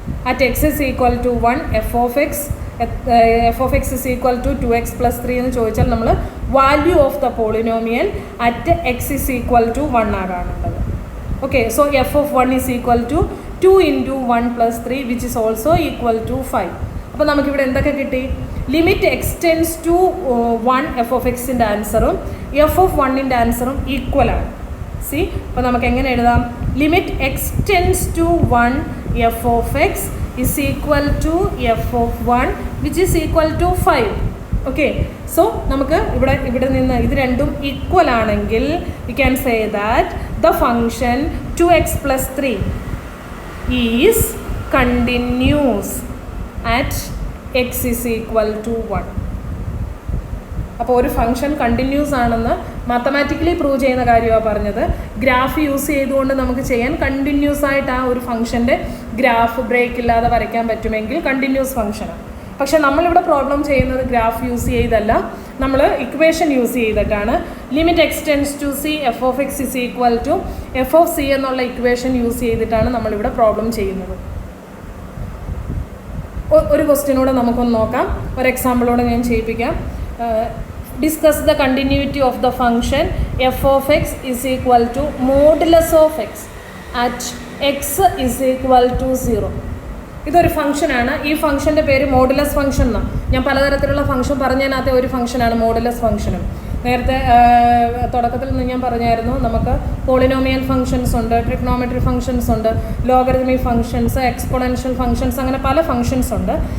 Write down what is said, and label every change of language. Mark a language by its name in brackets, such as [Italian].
[English] at x is equal to 1 f of x is equal to 2x + 3 [Malayalam] എന്ന് ചോദിച്ചാൽ നമ്മൾ [English] Value of the polynomial at x is equal to 1 ആകാനുള്ളത്. Okay, so f of 1 is equal to 2 × 1 + 3 which is also equal to 5. [Malayalam] അപ്പോൾ നമുക്കിവിടെ എന്തൊക്കെ കിട്ടി? Limit x tends to 1 F of എക്സിൻ്റെ ആൻസറും F of 1ൻ്റെ ആൻസറും ഈക്വലാണ്. അപ്പോൾ നമുക്ക് എങ്ങനെ എഴുതാം? [English] Limit x tends to 1 f of x is equal to f of 1 which is equal to 5. Okay, so [Malayalam] നമുക്ക് ഇവിടെ നിന്ന് ഇത് രണ്ടും ഈക്വൽ ആണെങ്കിൽ [English] we can say that the function 2x + 3 is continuous at x is equal to 1. [Malayalam] അപ്പോൾ ഒരു function continuous ആണെന്ന് mathematically prove ചെയ്യുന്ന കാര്യമാണ് പറഞ്ഞത്. ഗ്രാഫ് യൂസ് ചെയ്തുകൊണ്ട് നമുക്ക് ചെയ്യാൻ, കണ്ടിന്യൂസ് ആയിട്ട് ആ ഒരു ഫംഗ്ഷൻ്റെ ഗ്രാഫ് ബ്രേക്ക് ഇല്ലാതെ വരയ്ക്കാൻ പറ്റുമെങ്കിൽ കണ്ടിന്യൂസ് ഫംഗ്ഷനാണ്. പക്ഷേ നമ്മളിവിടെ പ്രോബ്ലം ചെയ്യുന്നത് ഗ്രാഫ് യൂസ് ചെയ്തല്ല, നമ്മൾ ഇക്വേഷൻ യൂസ് ചെയ്തിട്ടാണ്. Limit x tends to C F of X is equal to F of C എന്നുള്ള ഇക്വേഷൻ യൂസ് ചെയ്തിട്ടാണ് നമ്മളിവിടെ പ്രോബ്ലം ചെയ്യുന്നത്. ഒരു ക്വസ്റ്റ്യനൂടെ നമുക്കൊന്ന് നോക്കാം, ഒരു എക്സാമ്പിളോടെ ഞാൻ ചെയ്യിപ്പിക്കാം. [English] Discuss the continuity of the function f of x is equal to modulus of x at x is equal to 0. [Malayalam] ഇതൊരു ഫംഗ്ഷനാണ്. ഈ ഫംഗ്ഷൻ്റെ പേര് മോഡുലസ് ഫംഗ്ഷൻ എന്നാണ്. ഞാൻ പലതരത്തിലുള്ള ഫംഗ്ഷൻ പറഞ്ഞതിനകത്തെ ഒരു ഫംഗ്ഷനാണ് മോഡുലസ് ഫംഗ്ഷനും. നേരത്തെ തുടക്കത്തിൽ നിന്ന് ഞാൻ പറഞ്ഞായിരുന്നു, നമുക്ക് പോളിനോമിയൽ ഫംഗ്ഷൻസ് ഉണ്ട്, ട്രിഗ്നോമെട്രി ഫംഗ്ഷൻസ് ഉണ്ട്, ലോഗരിതമിക് ഫംഗ്ഷൻസ്, എക്സ്പോണൻഷ്യൽ ഫംഗ്ഷൻസ്, അങ്ങനെ പല ഫംഗ്ഷൻസ് ഉണ്ട്.